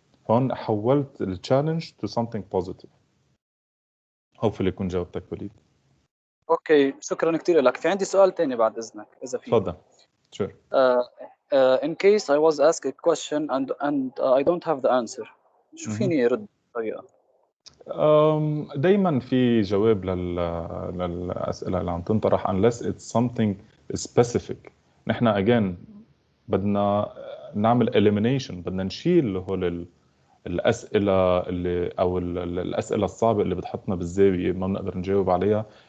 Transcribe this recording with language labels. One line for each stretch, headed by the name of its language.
Arabic: هون حولت ال
English: challenge to something positive.
Arabic: hopefully يكون جاوبتك وليد. اوكي، شكرا كثير لك. في عندي سؤال تاني بعد اذنك اذا في. تفضل.
English: Sure. In case I was asked a question and I don't have the answer،
Arabic: شو فيني رد بطريقة؟ دايما في جواب للأسئلة اللي عم تنطرح
English: unless it's something specific.
Arabic: نحن again بدنا نعمل elimination، بدنا نشيل هول الأسئلة اللي أو الأسئلة الصعبة اللي بتحطنا بالزاوية ما بنقدر نجاوب عليها.